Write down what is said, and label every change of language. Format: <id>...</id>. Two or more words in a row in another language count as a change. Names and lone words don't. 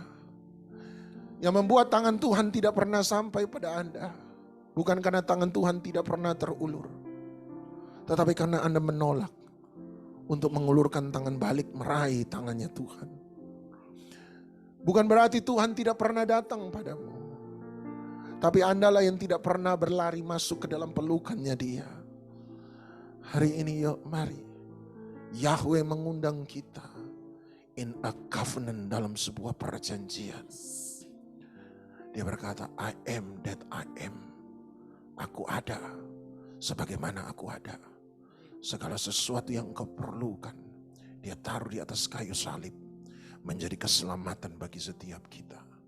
<id>Yang membuat tangan Tuhan tidak pernah sampai pada Anda, bukan karena tangan Tuhan tidak pernah terulur, tetapi karena Anda menolak untuk mengulurkan tangan balik meraih tangannya Tuhan. Bukan berarti Tuhan tidak pernah datang padamu, tapi Andalah yang tidak pernah berlari masuk ke dalam pelukannya dia. Hari ini yuk mari, Yahweh mengundang kita</id> <en>in a covenant,</en> <id>dalam sebuah perjanjian. Dia berkata,</id> <en>I am that I am.</en> <id>Aku ada sebagaimana aku ada. Segala sesuatu yang engkau perlukan, dia taruh di atas kayu salib menjadi keselamatan bagi setiap kita.</id>